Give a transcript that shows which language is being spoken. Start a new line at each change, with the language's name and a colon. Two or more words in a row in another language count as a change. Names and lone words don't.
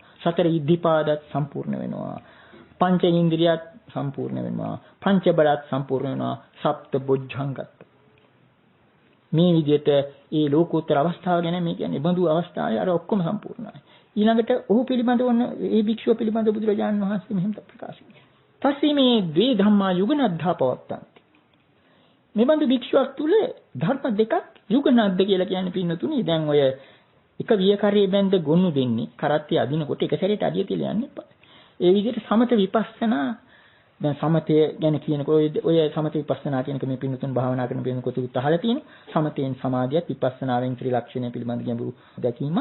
Sinhala: සතර ඉද්ධිපාදත් සම්පූර්ණ වෙනවා. පංච ඉන්ද්‍රියත් සම්පූර්ණ වෙනවා. පංච බලත් සම්පූර්ණ වෙනවා. සප්ත බොජ්ජංගත් මේ විදිහට ඒ ලෝකෝත්තර අවස්ථාව ගැන මේ කියන්නේ බඳු අවස්ථාවේ අර ඔක්කොම සම්පූර්ණයි. ඊළඟට ඔහු පිළිබඳව වන ඒ භික්ෂුව පිළිබඳව බුදුරජාණන් වහන්සේ මෙහෙම ප්‍රකාශ කළා. පස්සේ මේ
Pali: ද්වේ ධම්මා යුගනද්ධා පවත්තන්ති.
Sinhala: මේ බඳු භික්ෂුවක් තුල ධර්ම දෙකක් යුගනද්ද කියලා කියන්නේ පින්නතුනේ දැන් ඔය එක වියකරේ බැඳ ගොනු දෙන්නේ කරත්තේ අදිනකොට එක සැරේට අදිය කියලා යන්න එපා. ඒ විදිහට සමත විපස්සනා දැන් සමතය ගැන කියනකොට ඔය සමත විපස්සනා කියනක මේ පින්නතුන් භාවනා කරන පින්නකොට උත්හල තියෙන සමතයෙන් සමාධියත් විපස්සනාවෙන් ත්‍රිලක්ෂණය පිළිබඳ ගැඹුරු දැකීමක්.